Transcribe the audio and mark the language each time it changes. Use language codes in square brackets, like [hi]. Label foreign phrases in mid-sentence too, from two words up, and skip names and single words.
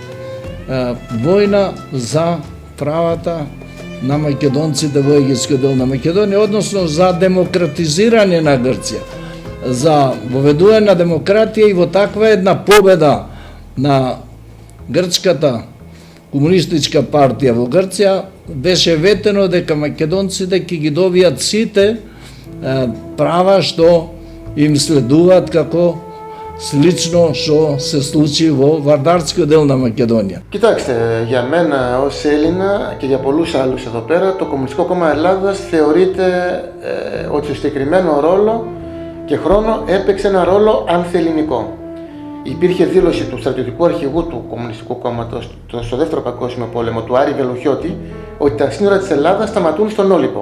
[mk] војна за правата на македонците во егејскиот дел на Македонија, односно за демократизирање на Грција, за воведување на демократија, и во таква една победа на грчката комунистичка партија во Грција беше ветено дека македонците ќе ги добијат сите права што им следуваат, како слично што се случи во Βαρδάρскиот дел на Μακεδονία. [el] Κοιτάξτε, για μένα ως Έλληνα και για πολλούς άλλους εδώ πέρα, το Κομμουνιστικό Κόμμα Ελλάδας θεωρείται ότι στο συγκεκριμένο ρόλο και χρόνο έπαιξε ένα ρόλο ανθελληνικό. Υπήρχε δήλωση του στρατιωτικού αρχηγού του Κομμουνιστικού Κόμματος στο Δεύτερο Παγκόσμιο Πόλεμο, του Άρη Βελουχιώτη, ότι τα σύνορα της Ελλάδας σταματούν στον Όλυπο.